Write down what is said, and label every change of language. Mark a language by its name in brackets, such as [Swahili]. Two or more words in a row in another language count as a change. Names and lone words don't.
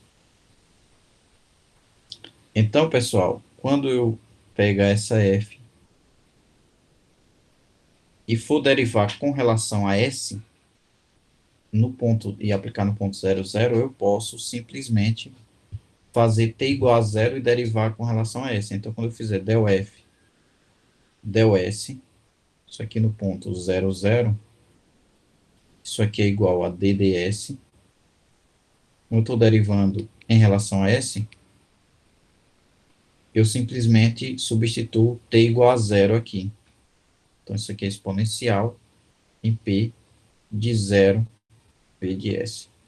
[Portuguese] Então, pessoal, quando eu pegar essa F e for derivar com relação a S, no ponto, e aplicar no ponto 0, 0, eu posso simplesmente fazer t igual a zero e derivar com relação a S. Então, quando eu fizer del F, del S, isso aqui no ponto 0, 0, isso aqui é igual a dds. Como eu estou derivando em relação a S, eu simplesmente substituo t igual a zero aqui. Então, isso aqui é exponencial em P de 0 P de S.